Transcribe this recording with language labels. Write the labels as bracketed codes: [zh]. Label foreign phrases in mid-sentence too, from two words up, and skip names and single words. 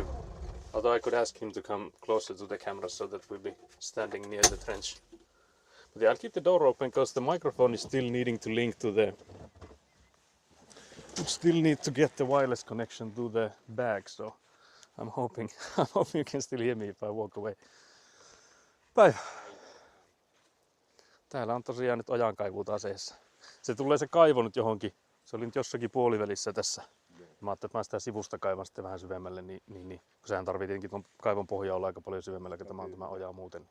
[en] Although I could ask him to come closer to the camera so that we'll be standing near the trench. But yeah, I'll keep the door open because the microphone is still needing to link to the still need to get the wireless connection to the bag, so I'm hoping you can still hear me if I walk away. [fi] Päivä. Täällä on tosiaan nyt ojankaivu taseessa. Se tulee se kaivo nyt johonkin. Se oli nyt jossakin puolivälissä tässä. Mä ajattelin, että mä sitä sivusta kaivan sitten vähän syvemmälle, niin. Kun sehän tarvii tietenkin tuon kaivon pohjaa olla aika paljon syvemmällä, kun tämä on tämä oja muuten.